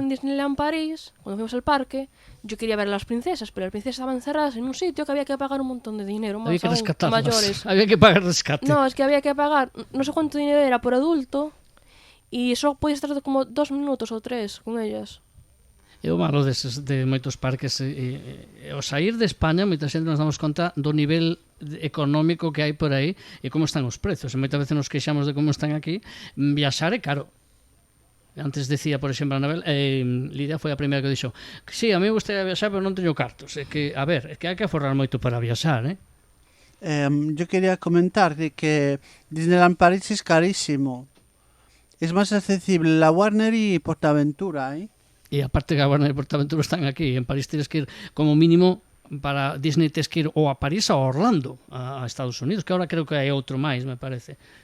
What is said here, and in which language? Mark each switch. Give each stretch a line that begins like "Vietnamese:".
Spanish: en Disneyland París, cuando fuimos al parque, yo quería ver a las princesas, pero las princesas estaban encerradas en un sitio que había que pagar un montón de dinero, más Había que aún, rescatarlas. mayores. Había que pagar rescate. No, es que había que pagar, no sé cuánto dinero era por adulto, y solo podías estar como 2 minutos o 3 con ellas.
Galician: É o malo de moitos parques ao sair de España moita xente nos damos conta do nivel económico que hai por aí e como están os prezos, e moitas veces nos queixamos de como están aquí. Viaxar é caro. Antes decía, por exemplo, Anabel, Lidia foi a primeira que dixo que sí, a mí me gustaría viaxar, pero non teño cartos. É que, a ver, é que hai que aforrar moito para viaxar,
Spanish: Yo quería comentar de que Disneyland París es carísimo. Es más accesible la Warner y Portaventura,
Galician: E aparte que a Warner e Portaventura están aquí.
Spanish: En París tienes que ir,
Galician: como mínimo, para Disney tienes que ir ou a París ou a Orlando, a Estados Unidos, que ahora creo que hai outro máis, me parece.